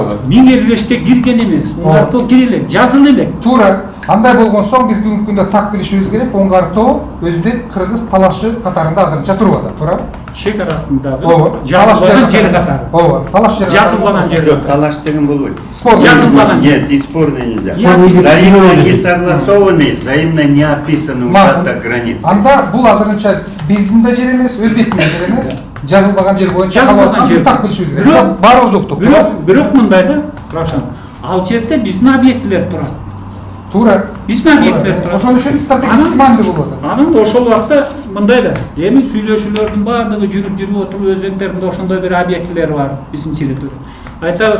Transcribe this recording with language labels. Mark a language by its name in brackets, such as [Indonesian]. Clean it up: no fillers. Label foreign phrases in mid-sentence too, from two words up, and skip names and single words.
[Kyrgyz] 1055ке кирген эмес, оңгартуу кире элек, жазылды элек. Туура. Андай болгон соң биз бүгүнкү күндө так билишибиз керек, оңгартуу Өзбек, Кыргыз талашы катарында азырынча туруп атат, туурабы? Чек арасындагы жазылган жер катары. Ооба, талаш жер. Жазылган жер. Жоқ, талаш деген болбойт. Жазылган. [Russian] Нет, и спорный нельзя. Взаимно не согласованный, взаимно не описанный участок границы. [Kyrgyz] Анда бул азырынча биздин да жер эмес, Өзбектин да жер эмес. Жазылбаган жер боюнча калып аткан биз так билишибиз керек. Баарыбыз уктук. Бирок мындай да, Равшан, ал жерде биздин объектилер турат. Туура. Биздин объекттер турат. Ошон үчүн стратегический маанилүү болуп атат. Анан ошол убакта мындай да, эми сүйлөшүүлөрдүн баардыгы жүрүп отуруп Өзбектердин да ошондой бир объектилери бар биздин территория.